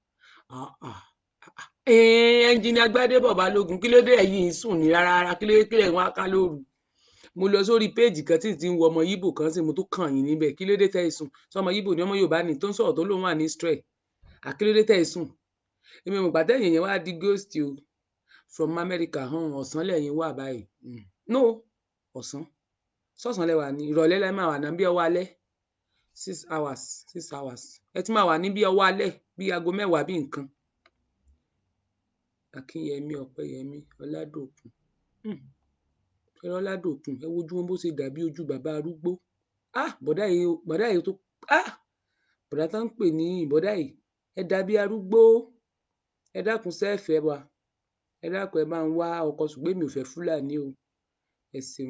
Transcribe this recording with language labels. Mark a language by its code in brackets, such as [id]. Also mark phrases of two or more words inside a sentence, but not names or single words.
[yo] ẹnjìnìà Gbádébọ̀ Balógun kí ló dé ẹ̀yin sùn ní rárá kí ló dé kílẹ̀ wọn ká lóru, mo lọ sórí péèjì kan tí ti ń wo ọmọ Yíbò kan sí mo tó kàn yín níbẹ̀ kí ló dé tẹ́ ẹ sùn, sọmọ Yíbò ni ọmọ Yorùbá ni tó ń sọ̀rọ̀ tó lóun wà ní Israel, kí ló dé tẹ́ ẹ sùn, èmi ò mọ̀ gbà tẹ́yìn yẹn wá di ghost o, from America ọ̀sán lẹ́yìn wà báyìí, no ọ̀sán sọ̀sán lẹ́wà ní ìrọ̀lẹ́ lẹ́ máa wà náà bí ọwọ́ alẹ́ 6 hours ẹ ti máa wà ní bí ọwọ́ alẹ́ bí aago mẹ́wàá bí nǹkan. Akínyẹmí Ọpẹ́yẹmí Ọládòkun Ọládòkun ẹ wojú wọn bó ṣe dàbí ojú bàbá arúgbó, bọ̀dá yìí tó bọ̀dá tó ń pè ní bọ̀dá yìí ẹ dàbí arúgbó, ẹ dákun sẹ́ẹ̀fẹ̀ wa, ẹ dákun ẹ máa ń wá ọkọ ṣùgbọ́n èmi ò fẹ́ Fúlàní o, ẹ ṣeun.